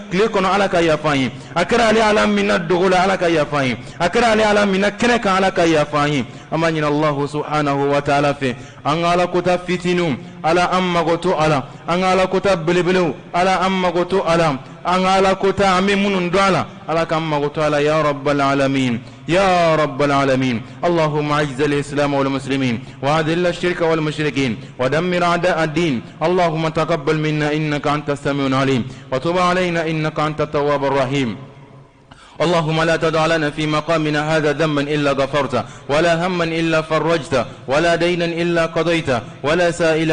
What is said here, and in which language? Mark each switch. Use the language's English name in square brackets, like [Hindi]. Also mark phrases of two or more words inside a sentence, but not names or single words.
[Bambara] tile kɔnɔ ala ka yafa an ye a kɛra ale ala min na dogo la ala ka yafa an ye a kɛra ale ala min na kɛnɛ kan ala ka yafa an ye an b'a ɲini [Arabic] الله سبحانه وتعالى [Bambara] fɛ an ka ala kota fitininw ala an mago to ala an ka ala kota belebelew ala an mago to ala an ka ala kota an bɛ minnu dɔn a la ala k'an mago to ala [Arabic] يا رب العالمين يا رب العالمين اللهم اعز الإسلام والمسلمين وأذل الشرك والمشركين ودمر أعداء الدين اللهم تقبل منا إنك أنت السميع العليم وتب علينا إنك أنت التواب الرحيم اللهم لا تدع لنا في مقامنا هذا ذنبا إلا غفرته ولا هما إلا فرجته ولا دينا إلا قضيته ولا سائلا